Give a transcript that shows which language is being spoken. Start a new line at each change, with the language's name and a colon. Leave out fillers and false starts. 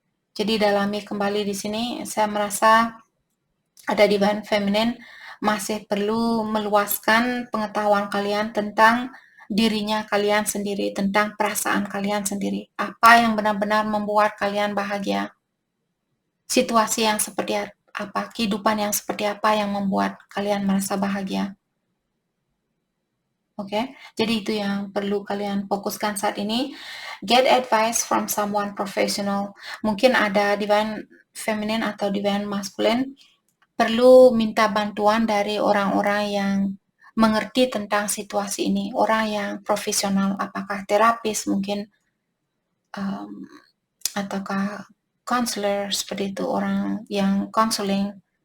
Indonesian: Jadi dalami kembali di sini, saya merasa ada divine feminine masih perlu meluaskan pengetahuan kalian tentang dirinya kalian sendiri, tentang perasaan kalian sendiri. Apa yang benar-benar membuat kalian bahagia? Situasi yang seperti apa? Kehidupan yang seperti apa yang membuat kalian merasa bahagia? Oke, jadi itu yang perlu kalian fokuskan saat ini.
English: Get advice from someone professional.
Indonesian: Mungkin ada divine feminine atau divine masculine perlu minta bantuan dari orang-orang yang mengerti tentang situasi ini, orang yang profesional, apakah terapis mungkin, ataukah counselor seperti itu, orang yang counseling.